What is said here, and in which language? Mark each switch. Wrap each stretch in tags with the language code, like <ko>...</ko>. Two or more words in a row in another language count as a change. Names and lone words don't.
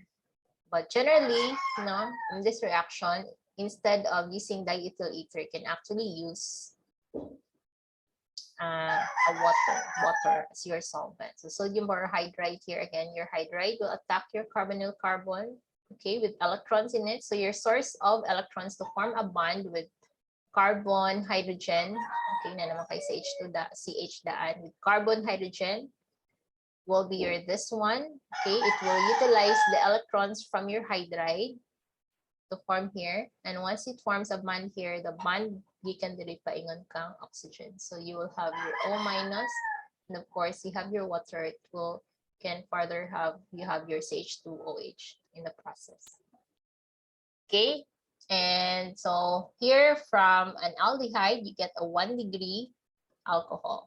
<en>But generally, no, in this reaction, instead of using diethyl ether, you can actually use a water as your solvent. So sodium borohydride here again, your hydride will attack your carbonyl carbon, okay, with electrons in it. So your source of electrons to form a bond with carbon, hydrogen, okay,</en> <ceb>na naman kay</ceb> <en>CH2 CH daan with carbon, hydrogen will be your this one, okay. It will utilize the electrons from your hydride to form here. And once it forms a bond here, the bond</en> <ceb>gikan diri paingon kang</ceb> <en>oxygen. So you will have your O minus, and of course you have your water. It will can further have you have your CH2OH in the process. Okay, and so here from an aldehyde you get a 1 degree alcohol.</en>